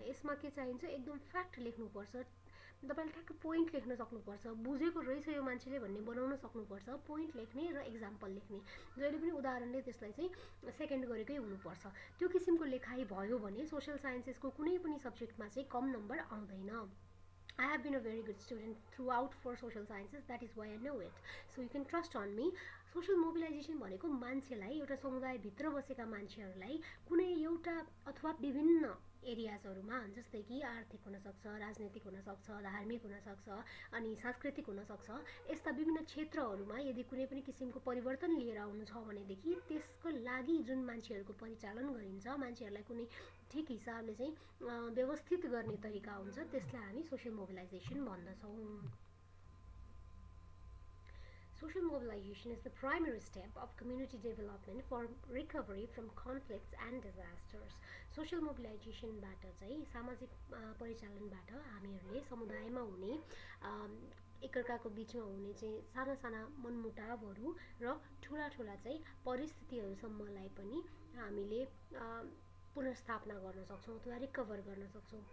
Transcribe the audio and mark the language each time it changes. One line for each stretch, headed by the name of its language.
Nepali: यसमा के चाहिन्छ, एकदम फ्याक्ट लेख्नुपर्छ, तपाईले ठ्याक्क पोइन्ट लेख्न सक्नुपर्छ, बुझेको रहेछ यो मान्छेले भन्ने बनाउन सक्नुपर्छ, पोइन्ट लेख्ने र एक्जाम्पल लेख्ने, जहिले पनि उदाहरणले त्यसलाई चाहिँ सेकेन्ड गरेकै हुनुपर्छ। त्यो किसिमको लेखाइ भयो भने सोशल साइन्सेसको कुनै पनि सब्जेक्टमा चाहिँ कम नम्बर आउँदैन।
English: I have been a very good student throughout for social sciences. That is why I know it. So you can trust on me.
Nepali: Social mobilization भनेको मान्छेलाई, एउटा समुदायभित्र बसेका मान्छेहरूलाई कुनै एउटा अथवा विभिन्न एरियाजहरूमा, जस्तै कि आर्थिक हुनसक्छ, राजनीतिक हुनसक्छ, धार्मिक हुनसक्छ, अनि सांस्कृतिक हुनसक्छ, यस्ता विभिन्न क्षेत्रहरूमा यदि कुनै पनि किसिमको परिवर्तन लिएर आउनु छ भनेदेखि त्यसको लागि जुन मान्छेहरूको परिचालन गरिन्छ, मान्छेहरूलाई कुनै ठिक हिसाबले चाहिँ व्यवस्थित गर्ने तरिका हुन्छ, त्यसलाई हामी social mobilisation भन्दछौँ।
English: Social mobilization is the primary step of community development for recovery from conflicts and disasters.
Nepali: Social mobilization बाट चाहिँ सामाजिक परिचालनबाट हामीहरूले समुदायमा हुने एकअर्काको बीचमा हुने चाहिँ साना साना मनमुटावहरू र ठुला ठुला चाहिँ परिस्थितिहरूसम्मलाई पनि हामीले पुनर्स्थापना गर्न सक्छौँ अथवा रिकभर गर्न सक्छौँ।